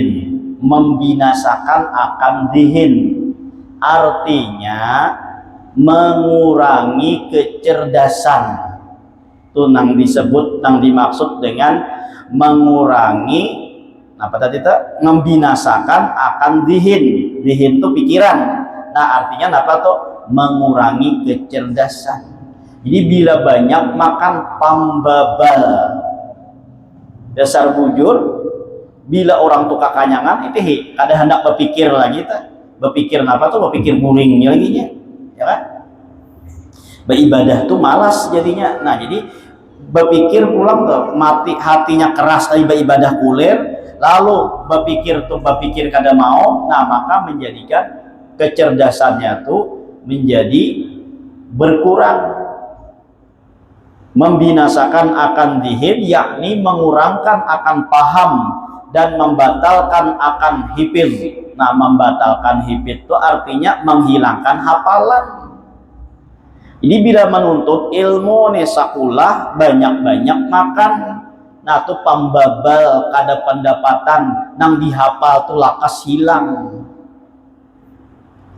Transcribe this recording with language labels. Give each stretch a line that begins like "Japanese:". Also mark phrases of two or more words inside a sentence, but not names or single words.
Indonesian: Membinasakan akan dihin artinya mengurangi kecerdasan.
Banjar: Itu nang disebut, nang dimaksud dengan mengurangi apa tadi itu?
Indonesian: Membinasakan akan dihin.
Banjar: Dihin itu pikiran. Nah artinya apa tuh?
Indonesian: Mengurangi kecerdasan.
Banjar: Jadi bila banyak makan pambabal, dasar bujur. Bila orang tuh kekanyangan itu kada hendak berpikir lagi tuh. Berpikir apa tuh? Berpikir guringnya lagi nya, ya kan? Beribadah tuh malas jadinya. Nah jadi berpikir pulang tuh mati, hatinya keras tadi beribadah kulir, lalu berpikir kada mau. Nah maka menjadikan kecerdasannya tuh menjadi berkurang.
Indonesian: Membinasakan akan dihin yakni mengurangkan akan paham dan membatalkan akan hifz. Nah membatalkan hifz itu artinya menghilangkan hafalan.
Banjar: Jadi bila menuntut ilmu nih sakulah banyak-banyak makan, nah tuh pambabal kada pendapatan nang dihafal tuh lakas hilang.